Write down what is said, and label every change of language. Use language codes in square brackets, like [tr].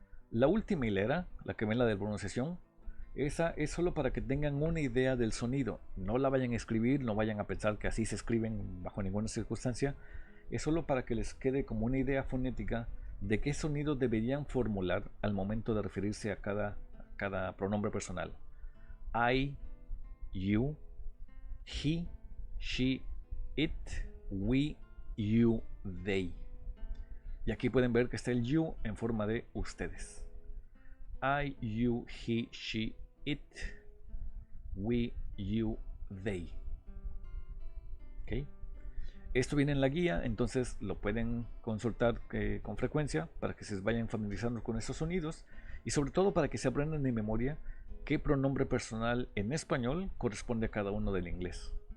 [es] La última hilera, la que ven la de pronunciación, esa es solo para que tengan una idea del sonido. No la vayan a escribir, no vayan a pensar que así se escriben bajo ninguna circunstancia. Es solo para que les quede como una idea fonética de qué sonido deberían formular al momento de referirse a cada pronombre personal. [en] I, you, he, she, it, we, you, they. [es] Y aquí pueden ver que está el you en forma de ustedes. [en] I, you, he, she, it, we, you, they. ¿Okay? [es] Esto viene en la guía, entonces lo pueden consultar con frecuencia para que se vayan familiarizando con esos sonidos y sobre todo para que se aprendan de memoria qué pronombre personal en español corresponde a cada uno del inglés.